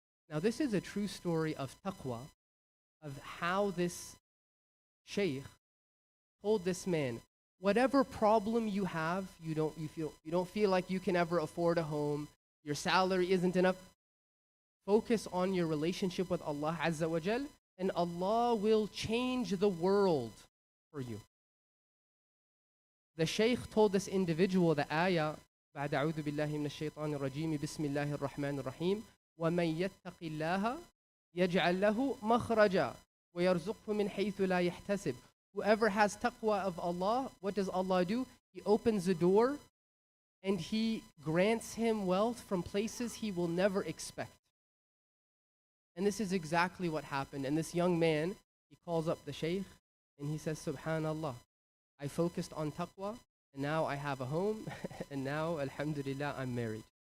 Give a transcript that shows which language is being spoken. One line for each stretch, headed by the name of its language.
English: Now this is a true story of taqwa, of how this shaykh told this man, whatever problem you have, you don't feel like you can ever afford a home, your salary isn't enough, focus on your relationship with Allah Azza wa Jal, and Allah will change the world for you. The shaykh told this individual the ayah,
Arabic: بعد أعوذ بالله من الشيطان الرجيم بسم الله الرحمن الرحيم ومن يتق الله يجعل له مخرجا ويرزقه من حيث لا يحتسب.
English: Whoever has taqwa of Allah, what does Allah do? He opens the door and He grants him wealth from places he will never expect. And this is exactly what happened. And this young man, he calls up the shaykh and he says, Subhanallah, I focused on taqwa and now I have a home and now, alhamdulillah, I'm married.